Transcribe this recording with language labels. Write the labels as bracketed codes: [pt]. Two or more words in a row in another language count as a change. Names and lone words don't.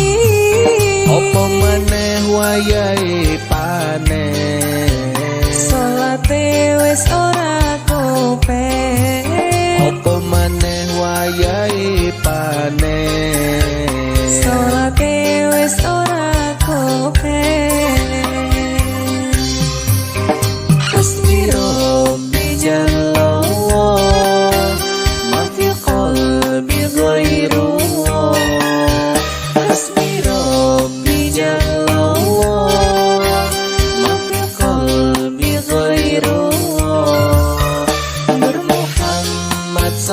[jv] opo maneh wayahe panen, salate wis ora kopek. opo maneh wayahe panen, salate wis ora kopek. [ar] حسبي ربي جل الله، ما في قلبي غير الله، حسبي ربي جل الله، ما في قلبي غير الله، نور محمد